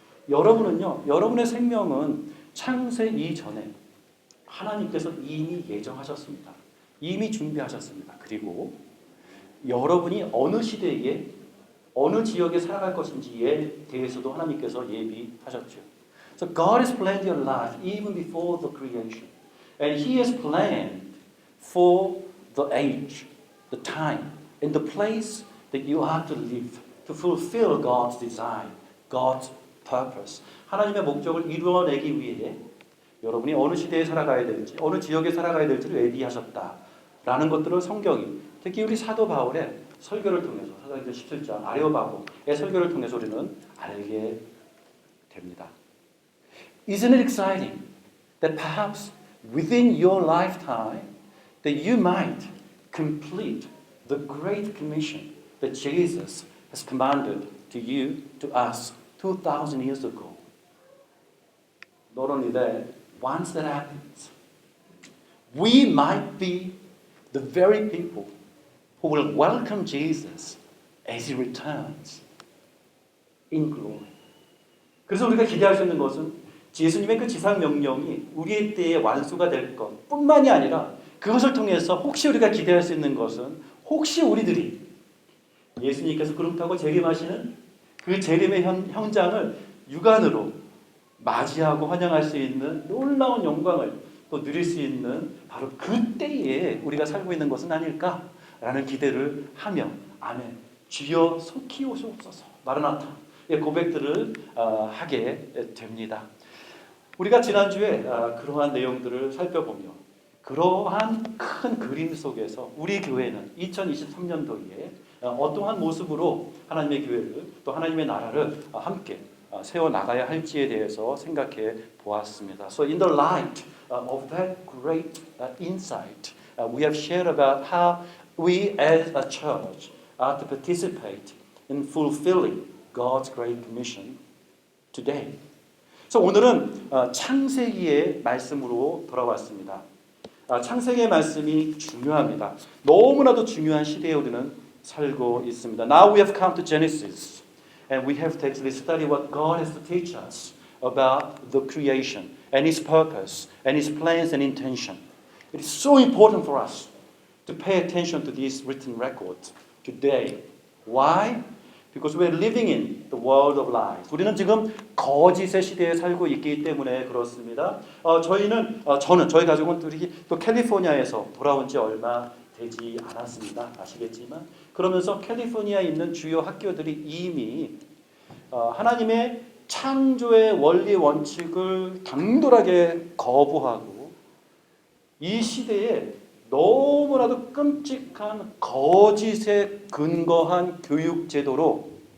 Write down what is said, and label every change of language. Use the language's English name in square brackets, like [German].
[Korean] 여러분은요, 여러분의 생명은 창세 이전에 하나님께서 이미 예정하셨습니다. 이미 준비하셨습니다. 그리고 여러분이 어느 시대에 어느 지역에 살아갈 것인지에 대해서도 하나님께서 예비하셨죠. [English] So God has planned your life even before the creation. And He has planned for the age, the time, and the place that you are to live, to fulfill God's design, God's purpose. [Korean] 하나님의 목적을 이루어내기 위해 여러분이 어느 시대에 살아가야 될지, 어느 지역에 살아가야 될지를 예비하셨다라는 것들을 성경이, 특히 우리 사도 바울의 설교를 통해서, 사도행전 17장 아레오바고의 설교를 통해서 우리는 알게 됩니다. [English] Isn't it exciting that perhaps within your lifetime that you might complete the great commission that Jesus has commanded to you, to us, 2,000 years ago? Not only that, once that happens, we might be the very people who will welcome Jesus as He returns in glory. [Korean] 그래서 우리가 기대할 수 있는 것은 예수님의 그 지상 명령이 우리의 때에 완수가 될 것 뿐만이 아니라, 그것을 통해서 혹시 우리가 기대할 수 있는 것은 혹시 우리들이 예수님께서 구름 타고 재림하시는 그 재림의 현장을 육안으로 맞이하고 환영할 수 있는 놀라운 영광을 또 누릴 수 있는 바로 그때에 우리가 살고 있는 것은 아닐까라는 기대를 하며, 아멘, 주여 속히 오시옵소서, 마르나타의 고백들을 하게 됩니다. 우리가 지난주에 그러한 내용들을 살펴보며 그러한 큰 그림 속에서 우리 교회는 2023년도에 어떠한 모습으로 하나님의 교회를, 또 하나님의 나라를 함께 세워나가야 할지에 대해서 생각해 보았습니다. [English] So in the light of that great insight, we have shared about how we as a church are to participate in fulfilling God's great commission today. [Korean] 그래서 오늘은 창세기의 말씀으로 돌아왔습니다. 창세기의 말씀이 중요합니다. 너무나도 중요한 시대에 우리는 살고 있습니다. [English] Now we have come to Genesis, and we have to actually study what God has to teach us about the creation and His purpose and His plans and intention. It is so important for us to pay attention to these written records today. Why? Because we're living in the world of lies. [Korean] 우리는 지금 거짓의 시대에 살고 있기 때문에 그렇습니다. 저희 가족은 또 캘리포니아에서 돌아온 지 얼마 되지 않았습니다. 아시겠지만 그러면서 캘리포니아에 있는 주요 학교들이 이미 하나님의 창조의 원리 원칙을 당돌하게 거부하고 이 시대에 너무나도 끔찍한 거짓에 근거한 교육 제도로